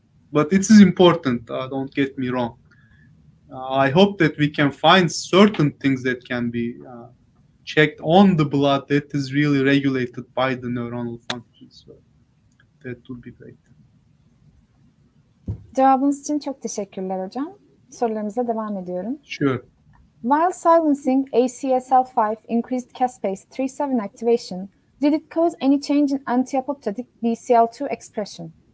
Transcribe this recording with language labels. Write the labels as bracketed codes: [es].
[en] But it is important, don't get me wrong. I hope that we can find certain things that can be checked on the blood that is really regulated by the neuronal functions. So that would be great. [tr] Cevabınız için çok teşekkürler hocam. Sorularımıza devam ediyorum. [en] Sure. While silencing ACSL5 increased caspase 3/7 activation, did it cause any change in anti-apoptotic BCL2 expression?